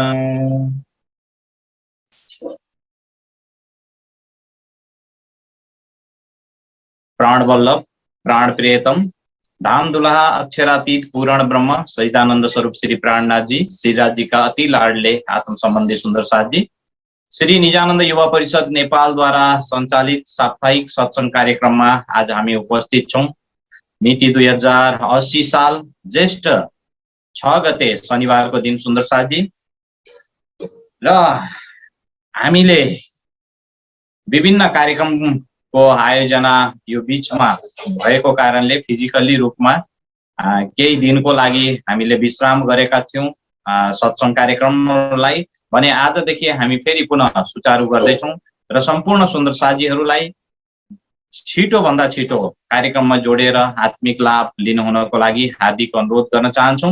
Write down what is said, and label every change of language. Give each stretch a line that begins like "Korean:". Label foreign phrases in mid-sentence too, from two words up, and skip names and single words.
Hindi: प्राण वल्लभ, प्राण प्रियतम, धाम दुल्हा, अक्षरातीत, पूर्ण ब्रह्म, सच्चिदानंद स्वरूप श्री प्राणनाथ जी, श्रीराज जी का अति लाडले आत्म संबंधी सुंदर साथ जी, श्री निजानंद युवा परिषद नेपाल द्वारा संचालित साप्ताहिक सत्संग कार्यक्रम में
Nepali: आज हामी उपस्थित छौं। मिति 2080 साल ज्येष्ठ 6 गते शनिवार को दिन सुंदर साथ जी, र हामीले विभिन्न कार्यक्रम को आयोजना यो बीचमा भएको कारणले फिजिकली रूपमा केही दिनको लागि हामीले विश्राम गरेका थियौं सत्संग कार्यक्रमलाई भने आजदेखि हामी फेरि पुनः सुचारू गर्दैछौं र सम्पूर्ण सुन्दर साथीहरूलाई छिटो भन्दा छिटो कार्यक्रममा जोडेर आत्मिक लाभ लिनुहुनको लागि हार्दिक अनुरोध गर्न चाहन्छौं।